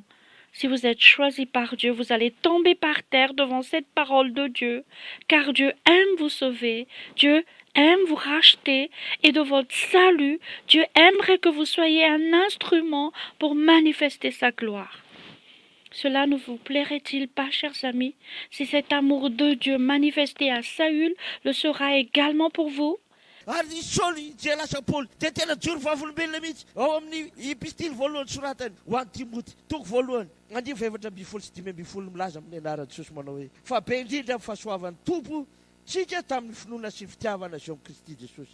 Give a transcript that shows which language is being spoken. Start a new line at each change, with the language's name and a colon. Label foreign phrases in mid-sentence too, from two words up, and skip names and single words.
French: Si vous êtes choisi par Dieu, vous allez tomber par terre devant cette parole de Dieu, car Dieu aime vous sauver, Dieu aime vous racheter, et de votre salut, Dieu aimerait que vous soyez un instrument pour manifester sa gloire. Cela ne vous plairait-il pas, chers amis, si cet amour de Dieu manifesté à Saül le sera également pour vous?
Malagasy: Ary Saoly zay lasa Paoly dia tena joro vavolombelona mihitsy ao amin'ny epistily voalohany soratany ho an'ny Timoty toko voalohany 2:25 milaza amin'ny anaran'i Jesosy manao hoe fa be indrindra amin'ny fahasoavan'ny Tompo tsika tamin'ny finoana sy fitiavana zao Kristy Jesosy.